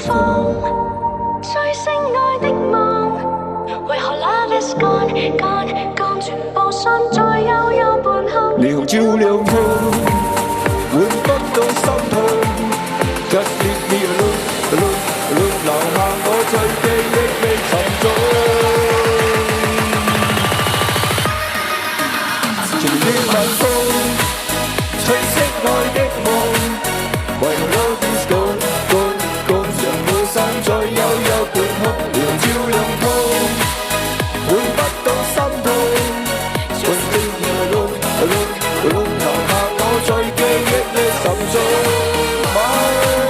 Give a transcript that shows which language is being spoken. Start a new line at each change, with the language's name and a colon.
Cantonese: 方，碎星愛的夢，為何
English: love is gone gone gone，
Cantonese: 全部散在悠悠半空。霓虹照亮途，換不到心痛。
English: Just leave me alone alone alone，
Cantonese: 留下我在記憶裏沉重。情願晚風，吹熄愛的夢，為何
English: love is gone gone gone，
Cantonese: 像霧散在悠悠半空。霓虹照亮途，換不到心痛。
English: Just leave me alone alone alone，
Cantonese: 留下我在記憶裏沉重。